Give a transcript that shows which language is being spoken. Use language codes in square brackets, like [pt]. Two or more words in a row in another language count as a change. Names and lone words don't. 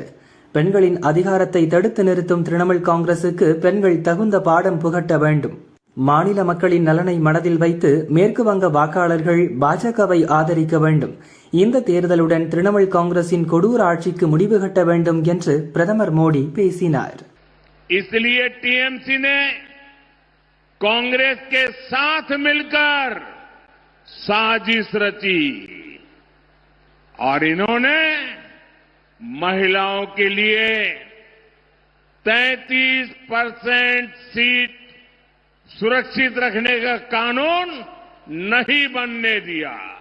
[ta] பெண்களின் அதிகாரத்தை தடுத்து நிறுத்தும் திரிணாமுல் காங்கிரசுக்கு பெண்கள் தகுந்த பாடம் புகட்ட வேண்டும். மாநில மக்களின் நலனை மனதில் வைத்து மேற்கு வங்க வாக்காளர்கள் பாஜகவை ஆதரிக்க வேண்டும். இந்த தேர்தலுடன் திரிணாமுல் காங்கிரசின் கொடூர ஆட்சிக்கு முடிவு கட்ட வேண்டும் என்று பிரதமர் மோடி பேசினார். [hi] इसलिए टीएमसी ने कांग्रेस के साथ मिलकर साजिश रची और इन्होंने महिलाओं के लिए 33% सीट सुरक्षित रखने का कानून नहीं बनने दिया।